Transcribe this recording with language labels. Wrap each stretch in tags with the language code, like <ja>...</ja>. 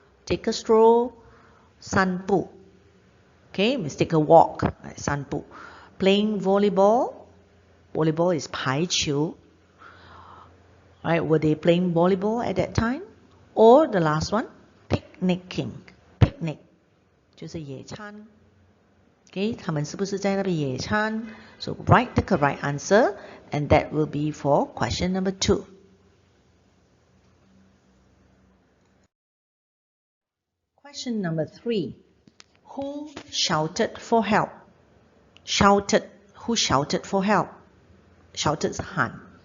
<en>Take a stroll. 散步.Okay, means take a walk. 散步. Playing volleyball. Volleyball is 排球. Right, were they playing volleyball at that time? Or the last one, picnicking.</en> <zh>Picnic 就是野餐.Okay, 他们是不是在那边野餐?</zh> <en>So write the correct answer, and that will be for question number 2. Question number 3. Who shouted for help? Shouted. Who shouted for help? Shouted 喊.</en>